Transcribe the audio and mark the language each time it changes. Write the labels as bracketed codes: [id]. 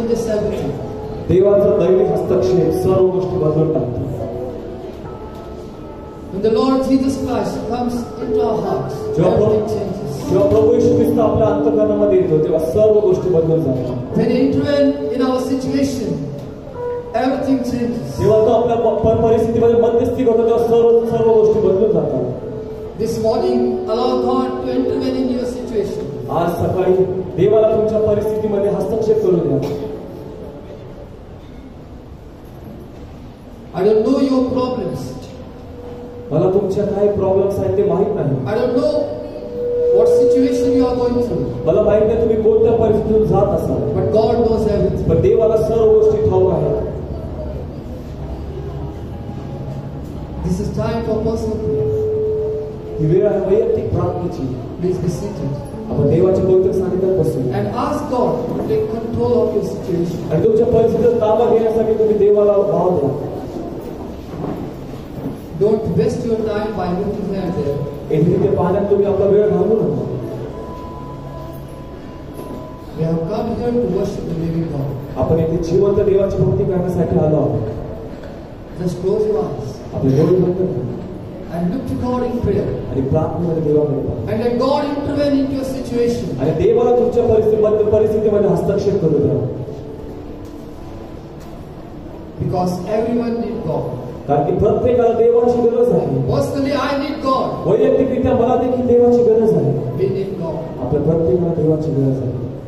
[mr] हस्तक्षेप सर्व गोष्टी बदलून टाकतो. [en] When the Lord Jesus Christ comes into our hearts, everything changes. [mr] जेव्हा प्रभू येशू ख्रिस्त आपल्या अंतःकरणामध्ये येतो तेव्हा सर्व गोष्टी बदलून जातात. [en] When He intervenes in our situation, everything changes. [mr] जेव्हा तो आपल्या परिस्थितीमध्ये मध्यस्थी करतो तेव्हा सर्व गोष्टी बदलून जातात. [en] This morning, allow God to intervene in your situation. [mr] आज सकाळी देवाला तुमच्या परिस्थितीमध्ये हस्तक्षेप करू द्या. [en] I don't know your problems. [mr] मला तुमच्या काय प्रॉब्लेम्स आहेत ते माहित नाही. [en] I don't know what situation you are going through. [mr] मला माहित नाही तुम्ही कोणत्या परिस्थितीतून जात असाल. [en] But God knows everything. [mr] पण देवाला सर्व गोष्टी ठाऊक आहेत. [en] This is time for personal prayer. [mr] ही वेळ आहे वैयक्तिक प्रार्थनेची. [en] Please be seated. [mr] आपण देवाच्या पवित्र सानिध्यात बसू. [en] And ask God to take control of your situation. [mr] आणि तुमच्या परिस्थितीचा ताबा घेण्यासाठी तुम्ही देवाला भाव द्या. [en] Don't waste your time by looking here and there. [mr] इथे पाहण्यात तुम्ही आपला वेळ घालवू नका. [en] We have come here to worship the living God. [mr] आपण इथे जिवंत देवाची भक्ती करण्यासाठी आलो आहोत. [en] Just close your eyes. [mr] आपले डोळे बंद करा. [en] And look to God in prayer. [mr] आणि प्रार्थनेमध्ये देवाकडे पहा. [en] And let God intervene into your situation. [mr] आणि देवाला तुमच्या परिस्थितीमध्ये हस्तक्षेप करू द्या. [en] Because everyone needs God. [mr] कारण की प्रत्येकाला देवाची गरज आहे. [en] Personally, I need God. [mr] वैयक्तिकरित्या मला देखील देवाची गरज आहे. [en] We need God. [mr] आपल्या प्रत्येकाला देवाची गरज आहे.